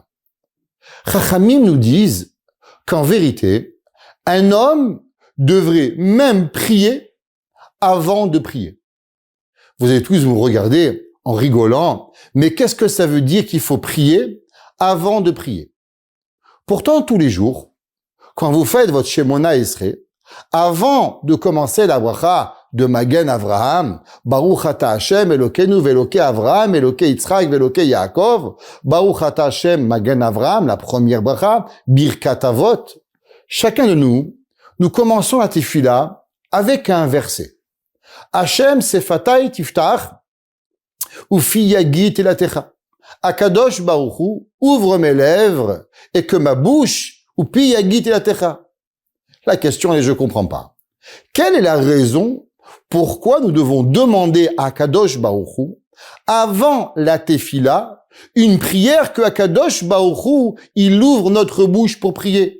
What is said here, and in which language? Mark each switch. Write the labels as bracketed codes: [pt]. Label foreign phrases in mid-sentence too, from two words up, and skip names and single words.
[fr] Chachamim nous disent qu'en vérité, un homme devrait même prier avant de prier. Vous allez tous vous regarder en rigolant, mais qu'est-ce que ça veut dire qu'il faut prier avant de prier? Pourtant, tous les jours, quand vous faites votre Shemona Esrei, avant de commencer la bracha de Magen Avraham, [he] ברוך אתה ה׳ אלוקינו ואלוקי אברהם אלוקי יצחק ואלוקי יעקב ברוך אתה ה׳ מגן אברהם, [fr] la première bracha, Birkat Avot, chacun de nous commençons la tefila avec un verset. [he] ה׳ שפתי תפתח ופי יגיד תהלתך. [fr] Akadosh Baruch Hu, ouvre mes lèvres et que ma bouche, [he] ופי יגיד תהלתך. [fr] La question est, je comprends pas. Quelle est la raison pourquoi nous devons demander à Akadosh Baruch Hu, avant la tefila, une prière que Akadosh Baruch Hu, il ouvre notre bouche pour prier?